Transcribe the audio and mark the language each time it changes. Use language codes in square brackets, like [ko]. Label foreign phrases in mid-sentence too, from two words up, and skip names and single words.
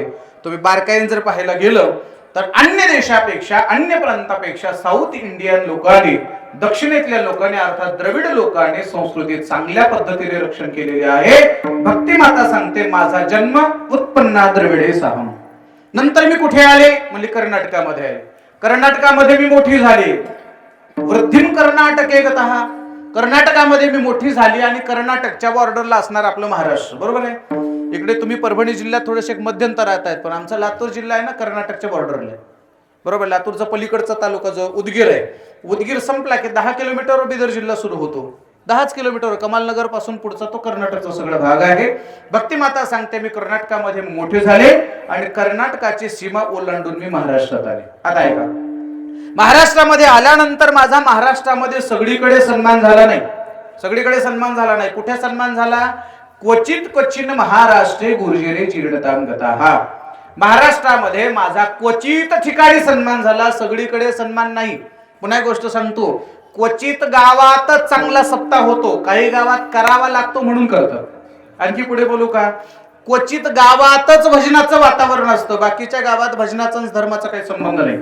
[mr] तुम्ही बारकाईने जर पाहायला गेलं तर अन्य देशापेक्षा, अन्य प्रांतापेक्षा [en] South Indian [mr] लोकांनी, दक्षिणेतल्या लोकांनी अर्थात द्रविड लोकांनी संस्कृतीत चांगल्या पद्धतीने रक्षण केलेले आहे. भक्ती माता सांगते, माझा जन्म [sa] उत्पन्ना द्रविडे साहम. [mr] नंतर मी कुठे आले? म्हणजे कर्नाटकामध्ये आले. कर्नाटकामध्ये मी मोठी झाली. [sa] वृद्धिम कर्नाटके गतः. [mr] कर्नाटकामध्ये मी मोठी झाली आणि कर्नाटकच्या बॉर्डरला असणार आपलं महाराष्ट्र, बरोबर आहे? इकडे तुम्ही परभणी जिल्ह्यात थोडेसे मध्यंतरात आहेत, पण आमचा लातूर जिल्हा आहे ना कर्नाटकच्या बॉर्डरला, बरोबर? लातूरचा पलीकडचा तालुका जो उदगीर आहे, उदगीर संपला की 10 किलोमीटरवर बिदर जिल्हा सुरू होतो. 10च किलोमीटर कमालनगर पासून पुढचा तो कर्नाटकचा सगळा भाग आहे. भक्ती माता सांगते, मी कर्नाटकामध्ये मोठे झाले आणि कर्नाटकाची सीमा ओलांडून मी महाराष्ट्रात आले. आता ऐका, महाराष्ट्रामध्ये आल्यानंतर माझा महाराष्ट्रामध्ये सगळीकडे सन्मान झाला नाही. सगळीकडे सन्मान झाला नाही. कुठे सन्मान झाला? [sa] क्वचित क्वचिन महाराष्ट्रे गुर्जरे चीर्णताम गताः. [mr] महाराष्ट्रामध्ये माझा क्वचित ठिकाणी सन्मान झाला, सगळीकडे सन्मान नाही. पुन्हा एक गोष्ट सांगतो, क्वचित गावातच चांगला सप्ताह होतो, काही गावात करावा लागतो म्हणून करतात. आणखी पुढे बोलू का? क्वचित गावातच भजनाचं वातावरण असतं, बाकीच्या गावात भजनाचा धर्माचा काही संबंध नाही.